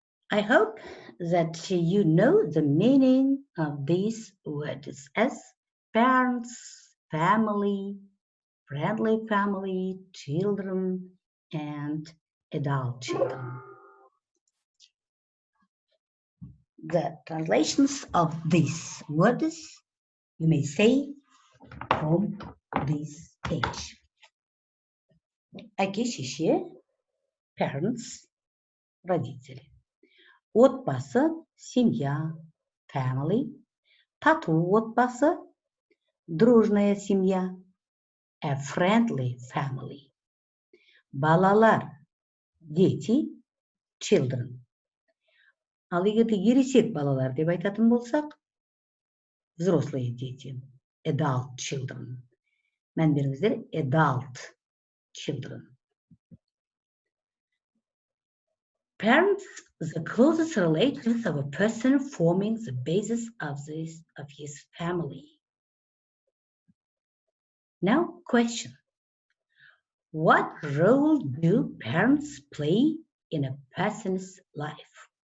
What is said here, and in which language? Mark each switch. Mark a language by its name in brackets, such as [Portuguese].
[English] I hope that you know the meaning of these words as parents, family, friendly family, children, and adult children. The translations of these words you may say from this page. [Kazakh] Әке-шеше, [English] parents, [Russian] родители. [Kazakh] Отбасы, [Russian] семья, [English] family. [Kazakh] Тату отбасы, [Russian] дружная семья, [English] a friendly family. [Kazakh] Балалар, [Russian] дети, [English] children. [Kazakh] Ал егер де ересек балалар деп айтатын болсақ, [Russian] взрослые дети, [English] adult children. [Kazakh] Мән беріңіздер, [English] adult children. Parents, the closest relatives of a person forming the basis of his family. Now, question. What role do parents play in a person's life?